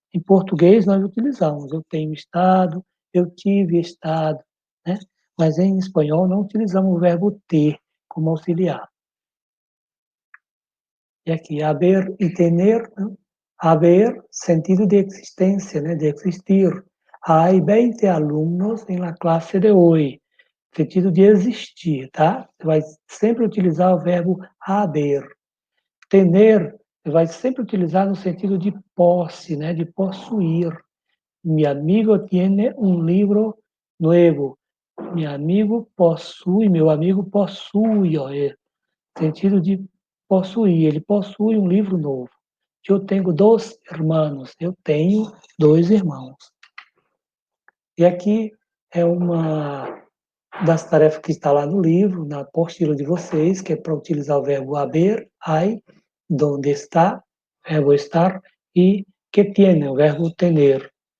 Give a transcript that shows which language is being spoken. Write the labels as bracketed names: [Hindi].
[Portuguese] Em português, nós utilizamos eu tenho estado, eu tive estado. Né? Mas em espanhol, não utilizamos o verbo ter como auxiliar. E aqui, haber e tener, né? Haber, sentido de existência, né? De existir. [Spanish] Hay 20 alumnos en la clase de hoy. [Portuguese] Sentido de existir, tá? Você vai sempre utilizar o verbo haber. Tener, você vai sempre utilizar no sentido de posse, né? De possuir. [Spanish] Mi amigo tiene un libro nuevo. [Portuguese] Meu amigo possui, ó, sentido de possuir, ele possui um livro novo. Eu tenho 2 irmãos, eu tenho 2 irmãos. E aqui é uma das tarefas que está lá no livro, na apostila de vocês, que é para utilizar o verbo haber, hay, donde está, verbo estar, e que tiene, o verbo tener.